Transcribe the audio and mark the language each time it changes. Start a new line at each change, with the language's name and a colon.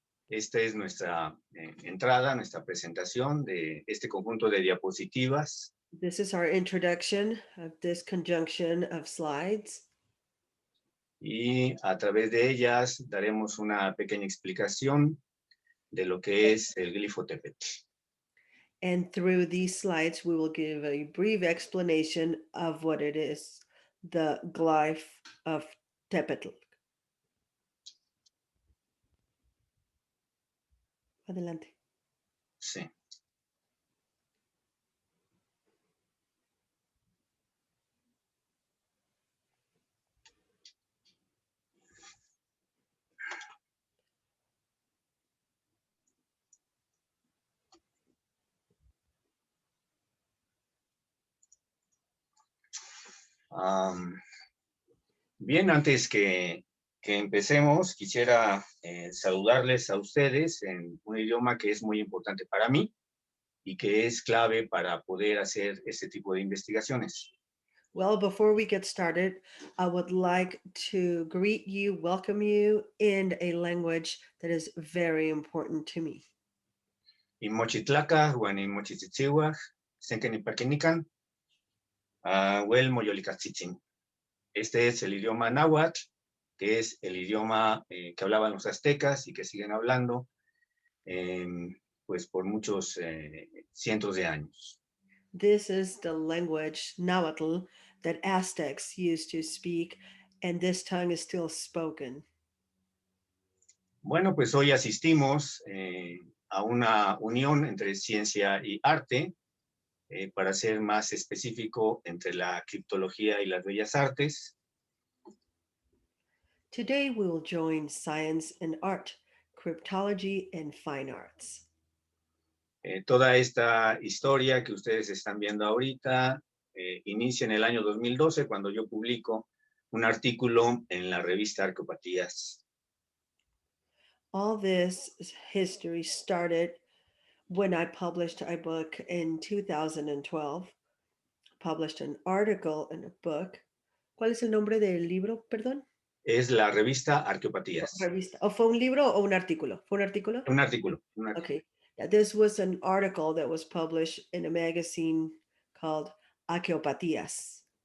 Spanish: esta es nuestra entrada, nuestra presentación de este conjunto de diapositivas.
English: this is our introduction of this conjunction of slides.
Spanish: Y a través de ellas daremos una pequeña explicación de lo que es el glifo Tepetl.
English: And through these slides, we will give a brief explanation of what it is, the glyph of Tepetl.
Spanish: Adelante. Sí. Bien, antes que empecemos, quisiera saludarles a ustedes en un idioma que es muy importante para mí y que es clave para poder hacer este tipo de investigaciones.
English: Well, before we get started, I would like to greet you, welcome you in a language that is very important to me.
Nahuatl languages: Imochitlaca, Huanimochitzitzihua, Senkenipaquinican, Huel Moyolicatzitsin.
Spanish: Este es el idioma náhuatl, que es el idioma que hablaban los aztecas y que siguen hablando pues por muchos cientos de años.
English: This is the language, Nahuatl, that Aztecs used to speak, and this tongue is still spoken.
Spanish: Bueno, pues hoy asistimos a una unión entre ciencia y arte, para ser más específico, entre la criptología y las bellas artes.
English: Today we will join science and art, cryptology and fine arts.
Spanish: Toda esta historia que ustedes están viendo ahorita inicia en el año 2012, cuando yo publico un artículo en la revista Arqueopatías.
English: All this history started when I published a book in 2012, published an article in a book.
Spanish: ¿Cuál es el nombre del libro, perdón? Es la revista Arqueopatías. Revista. ¿O fue un libro o un artículo? ¿Fue un artículo? Un artículo.
English: Okay. Yeah, this was an article that was published in a magazine called Arqueopatías.